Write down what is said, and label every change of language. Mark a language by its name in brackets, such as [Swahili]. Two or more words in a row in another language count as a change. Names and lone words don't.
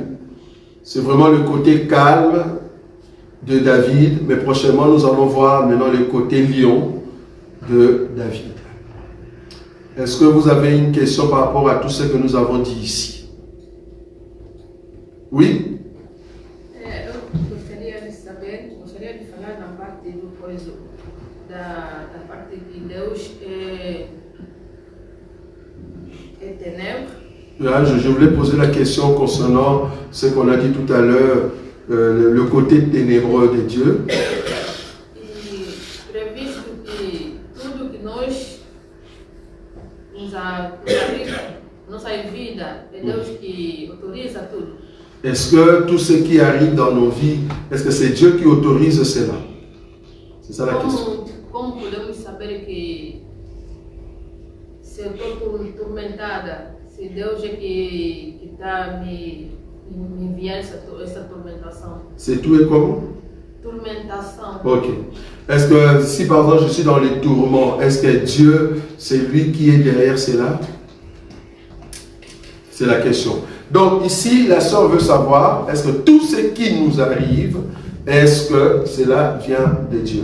[French] C'est vraiment le côté calme de David, mais prochainement, nous allons voir maintenant le côté lion de David. Est-ce que vous avez une question par rapport à tout ce que nous avons dit ici? Oui? [Portuguese] Gostaria de falar na parte do coisa, da parte que Deus é ténèbres. [French] Là, je voulais poser la question concernant ce qu'on a dit tout à l'heure, le côté ténébreux de Dieu. [Portuguese] E previsto que tudo que nós nos arriva, nossa vida, é Deus que autoriza tudo. [French] Est-ce que tout ce qui arrive dans nos vies, est-ce que c'est Dieu qui autorise cela? C'est ça la question. [Portuguese] Como podemos saber que se eu estou tormentada, se Deus é que está me enviando essa tormentação? [French] C'est tout et comment? [Portuguese] Tormentação. [French] Ok. Est-ce que si par exemple je suis dans les tourments, est-ce que Dieu, c'est lui qui est derrière cela? C'est la question. Donc ici, la sœur veut savoir, est-ce que tout ce qui nous arrive, est-ce que cela vient de Dieu?